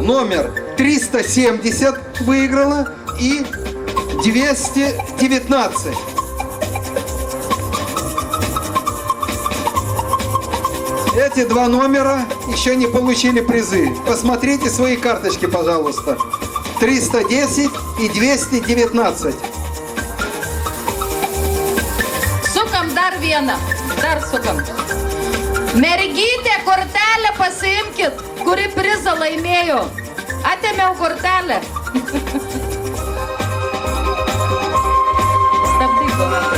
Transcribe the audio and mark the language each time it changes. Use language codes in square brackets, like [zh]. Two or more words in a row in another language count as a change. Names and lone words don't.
[ru] Номер 370 выиграла и 219. Эти два номера еще не получили призы. Посмотрите свои карточки, пожалуйста. 310 и 219. [lt] Sukam dar vieną. Dar sukam. Mergytė, kortelę pasiimkit, kuri prizą laimėjo. Atėmiau kortelę. Stabdyk, Donatai.